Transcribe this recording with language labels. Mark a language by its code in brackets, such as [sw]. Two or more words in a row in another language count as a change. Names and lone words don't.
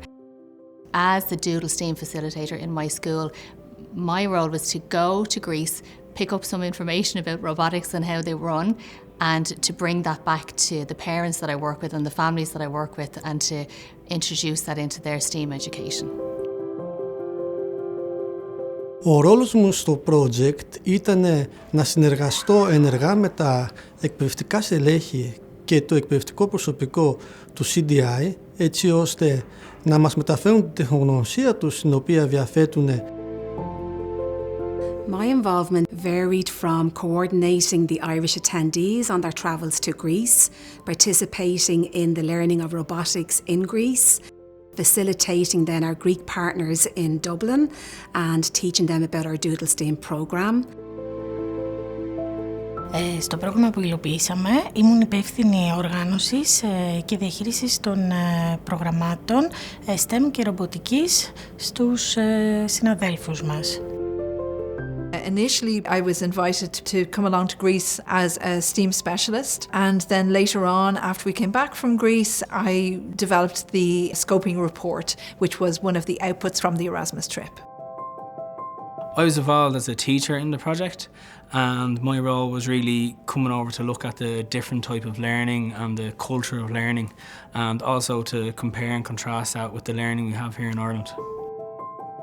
[en] As the Doodle STEAM facilitator in my school, my role was to go to Greece, pick up some information about robotics and how they run, and to bring that back to the parents that I work with and the families that I work with, and to introduce that into their STEAM education. [el] Ο ρόλος μου στο project ήταν να συνεργαστώ ενεργά με τα εκπαιδευτικά στελέχη και το εκπαιδευτικό προσωπικό του CDI, έτσι ώστε να μας μεταφέρουν την τεχνογνωσία τους, στην οποία διαθέτουν. [en] My involvement varied from coordinating the Irish attendees on their travels to Greece, participating in the learning of robotics in Greece, facilitating then our Greek partners in Dublin and teaching them about our Doodle STEAM programme. [el] Στο πρόγραμμα που υλοποιήσαμε ήμουν υπεύθυνη οργάνωσης και διαχείρισης των προγραμμάτων STEM και ρομποτικής στους συναδέλφους μας. [en] Initially, I was invited to come along to Greece as a STEAM specialist, and then later on, after we came back from Greece, I developed the scoping report, which was one of the outputs from the Erasmus trip. I was involved as a teacher in the project, and my role was really coming over to look at the different type of learning and the culture of learning, and also to compare and contrast that with the learning we have here in Ireland.